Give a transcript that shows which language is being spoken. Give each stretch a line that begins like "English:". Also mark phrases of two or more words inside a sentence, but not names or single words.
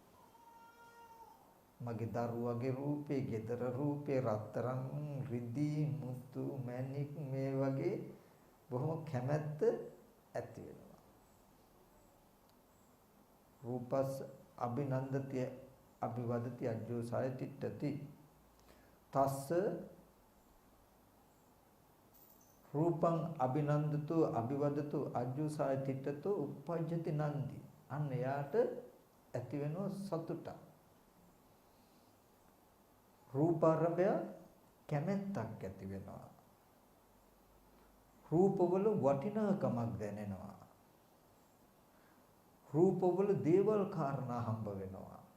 Sinhala: මගේ දරුවගේ රූපේ, ගෙදර රූපේ, රත්තරන්, රිදී, මුතු, මැණික් මේ වගේ බොහොම කැමැත්ත ඇති වෙනවා.
Pali: රූපස් අභිනන්දති, අභිවදති, අජ්ජෝසාය තිට්ඨති. තස්ස රූපං අභිනන්දතු අභිවදතු අජ්ජුසාය තිට්ඨතු uppajjati නන්දි.
Sinhala: අන්න එයාට ඇති වෙන සතුට. රූපාරම්භය කැමැත්තක් ඇති වෙනවා. රූපවල වටිනාකමක් දැනෙනවා. රූපවල දේවල් කාරණා හම්බ වෙනවා.